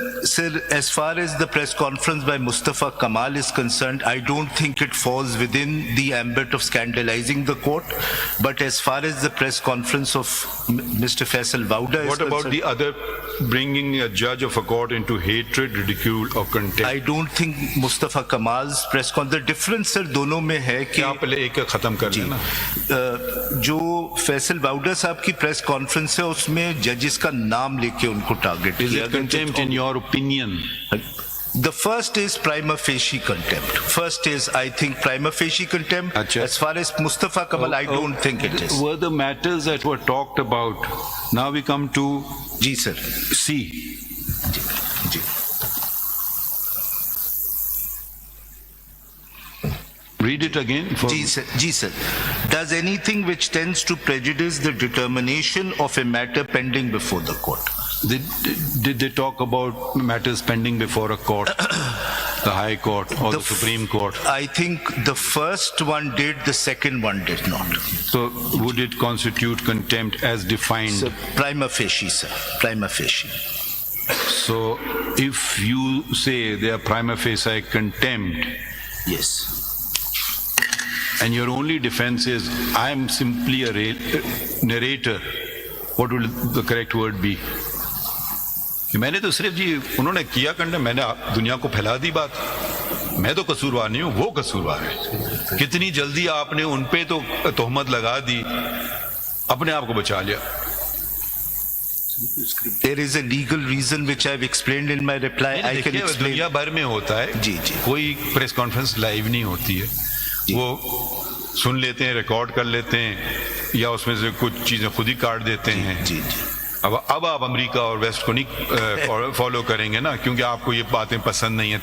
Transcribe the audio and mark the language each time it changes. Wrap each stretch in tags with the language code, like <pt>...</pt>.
<en>Sir, as far as the press conference by Mustafa Kamal is concerned, I don't think it falls within the ambit of scandalizing the court. But as far as the press conference of Mr. Faisal Wauda is What about concerned, the other, bringing a judge of a court into hatred, ridicule, or contempt? I don't think Mustafa Kamal's press conference, the difference sir</en> <hi>दोनों में है कि आप पहले एक खत्म कर लेना। जो फैसल वाउडा साहब की प्रेस कॉन्फ्रेंस है उसमें जजेस का नाम लेके उनको टारगेट किया गया।</hi> <en>Contempt in your opinion? The first is prima facie contempt. First is, I think, prima facie contempt.</en> <hi>Achha.</hi> <en>As far as Mustafa Kamal, I don't think it is. Were the matters that were talked about? Now we come to Ji sir. C.</en> <hi>Ji.</hi> <en>Read it again. Ji sir. Does anything which tends to prejudice the determination of a matter pending before the court? Did they talk about matters pending before a court, the High Court or the Supreme Court? I think the first one did, the second one did not. So would it constitute contempt as defined? So, prima facie, sir. Prima facie. So if you say they are prima facie contempt, yes, and your only defense is, I am simply a narrator, what will the correct word be?</en> <hi>मैंने तो सिर्फ जी उन्होंने किया करना, मैंने दुनिया को फैला दी बात, मैं तो कसूरवार नहीं हूँ, वो कसूरवार है। कितनी जल्दी आपने उन पे तो तोहमत लगा दी, अपने आप को बचा लिया।</hi> <en>There is a legal reason which I've explained in my reply. I can explain.</en> <hi>दुनिया भर में होता है, जी जी कोई प्रेस कॉन्फ्रेंस लाइव नहीं होती है, वो सुन लेते हैं, रिकॉर्ड कर लेते हैं, या उसमें से कुछ चीजें खुद ही काट देते हैं। जी जी अब आप अमेरिका और वेस्ट को नहीं फॉलो करेंगे ना, क्योंकि आपको ये बातें पसंद नहीं है।</hi>